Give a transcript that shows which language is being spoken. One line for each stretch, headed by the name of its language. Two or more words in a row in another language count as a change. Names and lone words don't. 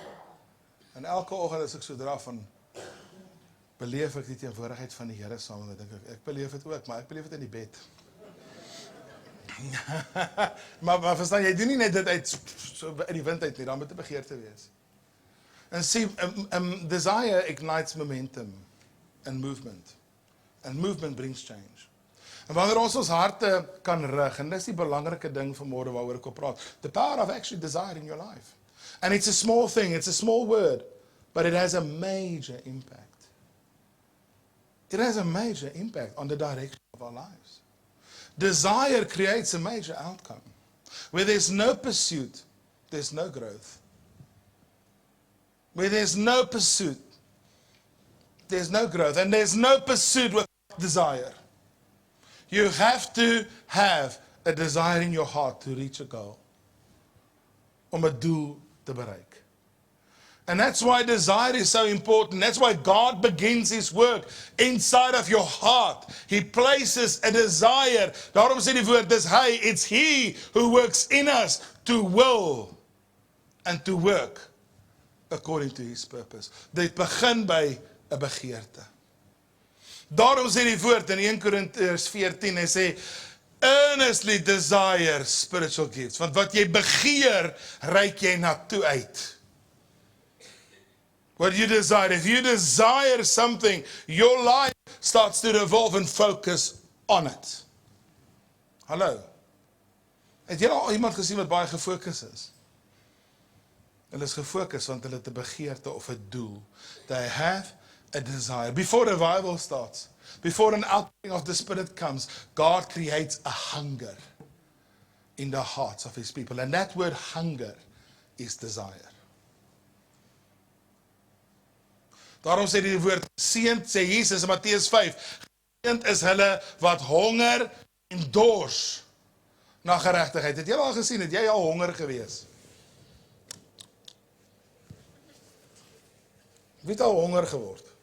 Afrikaans: En elke oggend as ek so draf van beleef ek die teenwoordigheid van die Here saam met my. Ek beleef dit ook, maar ek beleef dit in die bed. maar verstaan, jy doen nie net dit uit so in die wind uit nie, dan moet 'n begeerte wees.
English: En see, desire ignites momentum and movement. And movement brings change.
Afrikaans: En wanneer ons harte kan rig, en dis die belangrike ding vanmôre waaroor ek wil praat,
English: the power of actually desire in your life. And it's a small thing, it's a small word, but it has a major impact. It has a major impact on the direction of our lives. Desire creates a major outcome. Where there's no pursuit, there's no growth. Where there's no pursuit, there's no growth. And there's no pursuit without desire. You have to have a desire in your heart to reach a goal.
Afrikaans: Om 'n doel te bereik.
English: And that's why desire is so important. That's why God begins His work inside of your heart. He places a desire.
Afrikaans: Daarom sê die woord, dis hy,
English: it's He who works in us to will and to work according to His purpose.
Afrikaans: Dit begin by 'n begeerte. Daarom sê die woord in 1 Korintiërs 14, hy sê,
English: earnestly desire spiritual gifts.
Afrikaans: Want wat jy begeer, reik jy na toe uit.
English: What you desire, if you desire something, your life starts to revolve and focus on it.
Afrikaans: Hallo. Het jy al iemand gesien wat baie gefokus is? Hulle is gefokus want hulle het 'n begeerte of 'n doel.
English: They have a desire. Before revival starts, before an outpouring of the Spirit comes, God creates a hunger in the hearts of His people. And that word hunger is desire.
Afrikaans: Daarom sê die woord seënd, sê Jesus in Matteus 5, seënd is hulle wat honger en dors na geregtigheid. Het jy al gesien, het jy al honger gewees? Wie het al honger geword?